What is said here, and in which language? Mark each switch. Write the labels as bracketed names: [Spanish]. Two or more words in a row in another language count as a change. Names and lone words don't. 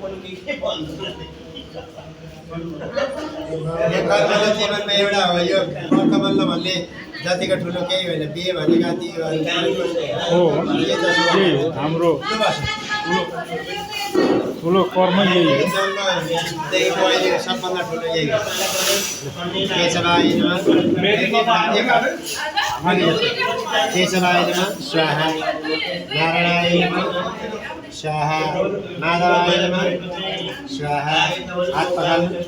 [Nepali] जीवनमा एउटा हो यो वर्तमानमा भन्ने जतिको ठुलो केही होइन बिहे भनेका ती हाम्रो ठुलो कर्म यही हो त्यही अहिले सबभन्दा ठुलो यही हो [Sanskrit] केशवाय नमः स्वाहा नारायणाय नमः स्वाहा माधवाय नमः स्वाहा [Nepali] हात पखाल्नु